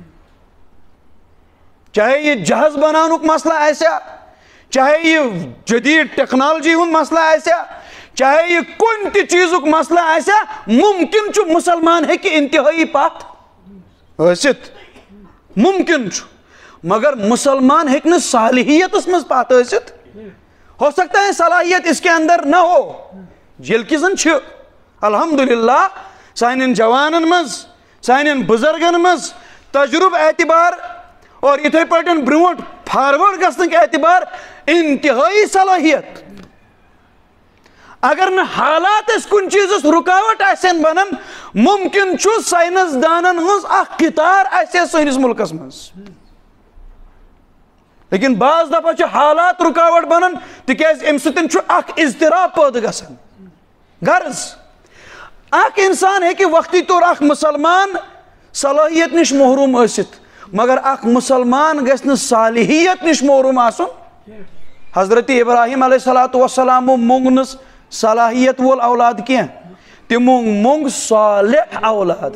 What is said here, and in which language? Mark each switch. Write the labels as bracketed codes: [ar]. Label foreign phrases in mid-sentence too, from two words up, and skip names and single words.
[ks] چاہے یہ جہاز بناونُک مسئلہ آسیا, چاہے یہ جدید ٹیکنالوجی ہُنٛد مسئلہ آسیا, چاہے یہ کُنہِ تہِ چیٖزُک مسئلہ آسیا, ممکن چھُ مُسلمان ہیکہِ انتہٲئی پتھ ٲسِتھ, ممکن چھُ, مگر مسلمان ہیکہِ نہٕ صالحیتس منٛز پتھ ٲسِتھ. [ur] ہو سکتا ہے صلاحیت اس کے اندر نہ ہو, [ks] ییٚلہِ کہِ زن چھِ الحمدللہ سانٮ۪ن جوانن منٛز, سانٮ۪ن بُزرگن منٛز تجربہٕ اعتبار اور یِتھے پٲٹھۍ برونٛٹھ فاروٲرڈ گژھنٕکۍ اعتبار انتہٲئی صلٲحیت. اگر نہٕ حالات أسۍ کُنہِ چیٖزس رُکاوٹ آسن بنان, ممکن چھُ ساینس دانن ہٕنٛز اکھ قطار آسہِ سٲنِس مُلکس منٛز, لیکن بعض دفعہ چھِ حالات رُکاوٹ بنان تِکیٛازِ اَمہِ سۭتۍ چھُ اکھ اضطراب پٲدٕ گژھان. غرض اکھ انسان ہیکہِ وقتی طور اکھ مسلمان صلٲحیت نِش محروٗم ٲسِتھ, مگر اکھ مسلمان گژھِ نہٕ صالحیت نِش محروٗم آسُن. حضرت ابراہیم علیہ الصلوۃ والسلامو موٚنگ نہٕ صلاحیت وول اولاد کینٛہہ, تِمو موٚنگ صالح اولاد.